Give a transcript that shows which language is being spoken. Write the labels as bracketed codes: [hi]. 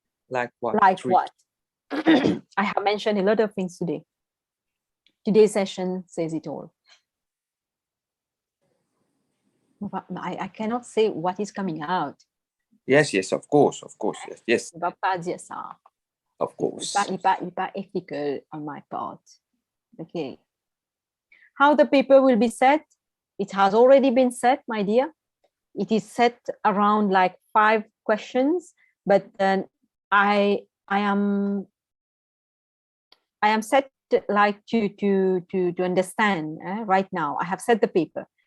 [en] Like what? Like what? I have mentioned a lot of things today. Today's session says it all. But I cannot say what is coming out. Yes, of course, yes. [fr] Je ne vais pas dire ça. [en] Of course. [fr] Il n'est pas ethical [en] on my part. Okay. How the paper will be set? It has already been set, my dear. It is set around like 5 questions, but then I am set like to understand right now. I have set the paper.